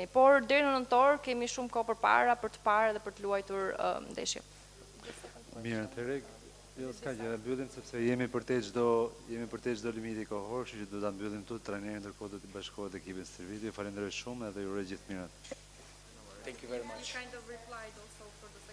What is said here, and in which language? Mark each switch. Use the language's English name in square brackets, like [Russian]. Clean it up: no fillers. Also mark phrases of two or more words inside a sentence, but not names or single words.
[Albanian] Por deri në nëntor kemi shumë kohë përpara për të parë dhe për të luajtur ndeshje. Mirë, atëherë, jo s'ka gjë, mbyllim sepse jemi për te çdo limiti kohor, kështu që do ta mbyllim tu, trajneri ndërkohë do të bashkohet ekipin stërviti. Ju falenderoj shumë edhe ju uroj gjithë mirat. [English] Thank you very much. He kind of replied also for